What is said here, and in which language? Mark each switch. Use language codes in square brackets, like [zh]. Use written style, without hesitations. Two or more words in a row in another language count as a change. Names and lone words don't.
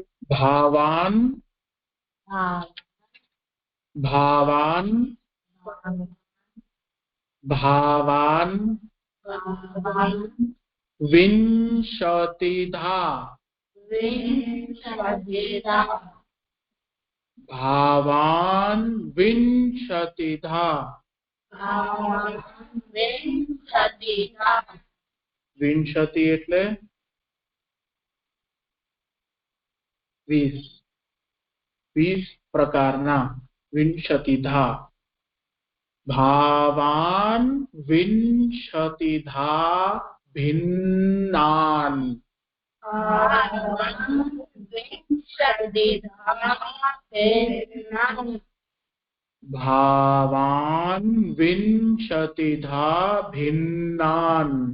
[sa] भावान् विंशतिधा भावान् विंशतिधा विंशति એટલે [gu] 20 પ્રકારના વિંશતિધા [sa] भावान् विंशतिधा भिन्नान् भावान् विंशतिधा भिन्नान्